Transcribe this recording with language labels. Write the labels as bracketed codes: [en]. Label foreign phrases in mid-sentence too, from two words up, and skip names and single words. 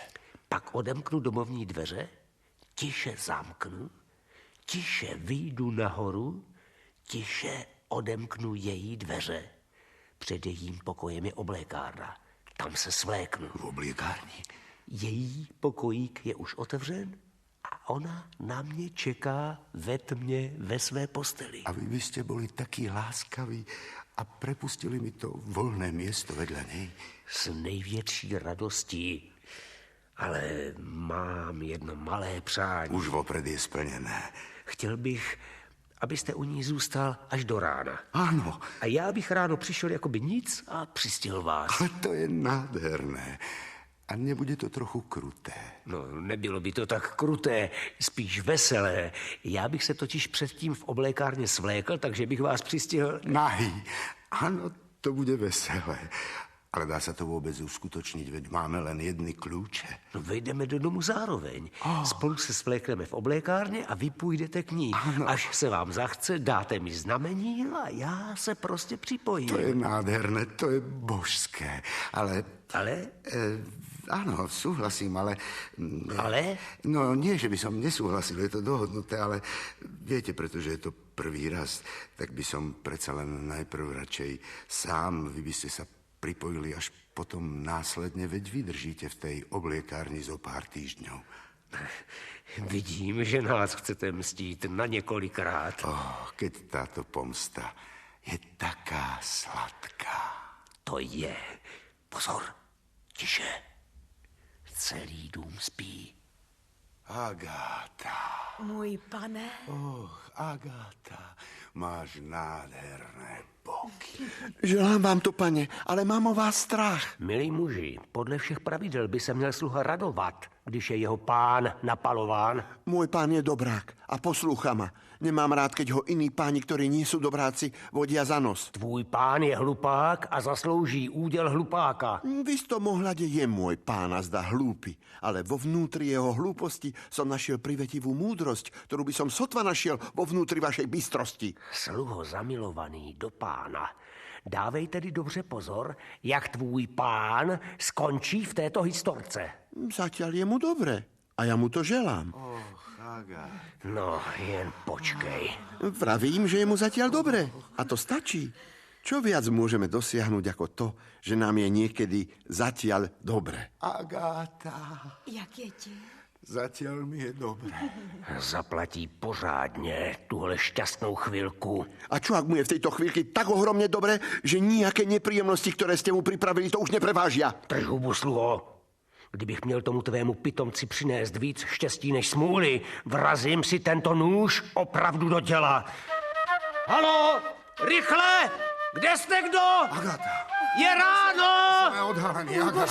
[cs] Pak odemknu domovní dveře, tiše zamknu, tiše vyjdu nahoru, tiše odemknu její dveře. Před jejím pokojem je oblékárna. Tam se svléknu. V oblékárni? Její pokojík je už otevřen a ona na mě čeká ve tmě ve své posteli. [sk] A vy by ste boli takí láskaví a prepustili mi to volné miesto vedľa nej. [cs] S největší radostí. Ale mám jedno malé přání. [sk] Už vopred je splnené. [cs] Chtěl bych, abyste u ní zůstal až do rána. [sk] Áno. [cs] A já bych ráno přišel jakoby nic a přistihl vás. [sk] Ale to je nádherné. A nebude to trochu kruté? [cs] No, nebylo by to tak kruté, spíš veselé. Já bych se totiž předtím v oblékárně svlékl, takže bych vás přistihl... [sk] Nahý. Áno, to bude veselé. Ale dá sa to vôbec uskutočniť, veď máme len jedny kľúče. [cs] No, vejdeme do domu zároveň. Spolu se svlékneme v oblékárně a vy půjdete k ní. Ano. Až se vám zachce, dáte mi znamení a já se prostě připojím. [sk] To je nádherné, to je božské. [cs] Ale? [sk] Áno, súhlasím, ale... [cs] Ale? [sk] No, nie, že by som nesúhlasil, je to dohodnuté, ale viete, pretože je to prvý raz, tak by som predsa len najprv radšej sám, vy by ste sa pripojili až potom následne, veď vydržíte v tej obliekárni zo pár týždňov. [cs] Vidím, že nás chcete mstít na několikrát. [sk] Keď táto pomsta je taká sladká. [cs] To je. Pozor, tiše. Celý dům spí. Agáta. Můj pane. [sk] Agáta, máš nádherné boky. Želám vám to, pane, ale mám o vás strach. [cs] Milí muži, podle všech pravidel by se měl sluha radovat, když je jeho pán napalován. [sk] Môj pán je dobrák a poslúcha ma. Nemám rád, keď ho iní páni, ktorí nie sú dobráci, vodia za nos. [cs] Tvůj pán je hlupák a zaslouží úděl hlupáka. [sk] V istom ohľade je môj pán a zdá hlúpy, ale vo vnútri jeho hlúposti som našiel privetivú múdrosť, ktorú by som sotva našiel vo vnútri vašej bystrosti. [cs] Sluho zamilovaný do pána, dávej tedy dobře pozor, jak tvůj pán skončí v této historce. [sk] Zatiaľ je mu dobre a ja mu to želám. [cs] No, jen počkej. [sk] Vravím, že je mu zatiaľ dobre a to stačí. Čo viac môžeme dosiahnuť ako to, že nám je niekedy zatiaľ dobre? Agáta. [cs] Jak je ti? [sk] Zatiaľ mi je dobre. [cs] Zaplatí pořádně tuhle šťastnou chvilku. [sk] A čo, ak mu je v tejto chvíľke tak ohromne dobre, že nejaké nepríjemnosti, ktoré ste mu pripravili, to už neprevážia? [cs] Drž hubu, sluho. Kdybych měl tomu tvému pitomci přinést víc štěstí než smůly, vrazím si tento nůž opravdu do těla. Halo, rychle! Kde jste kdo? Agáta. Je ráno! [sk] Sme odhalení, Agáta.